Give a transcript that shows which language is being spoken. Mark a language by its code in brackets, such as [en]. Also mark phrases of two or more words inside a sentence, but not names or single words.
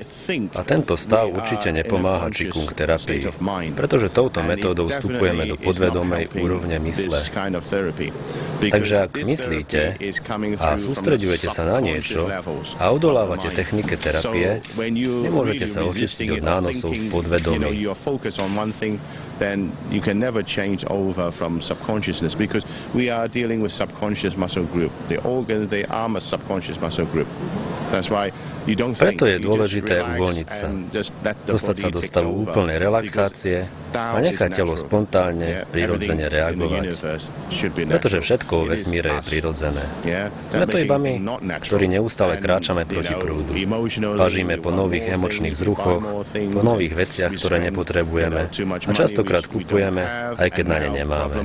[sk] A tento stav určite nepomáha qigong terapii, pretože touto metódou vstupujeme do podvedomej úrovne mysle. Takže ak myslíte a sústreďujete sa na niečo a odolávate technike terapie, nemôžete sa očistiť od nánosov v podvedomí. [en] Then you can never change over from subconsciousness because we are dealing with subconscious muscle group. The organs, they are a subconscious muscle group. That's why you don't think. [sk] Preto je dôležité uvoľniť sa, dostať sa do stavu úplnej relaxácie a nechať telo spontánne, prirodzene reagovať. Pretože všetko vo vesmíre je prirodzené. Sme to iba my, ktorí neustále kráčame proti prúdu. Pažíme po nových emočných vzruchoch, po nových veciach, ktoré nepotrebujeme a častokrát kupujeme, aj keď na ne nemáme.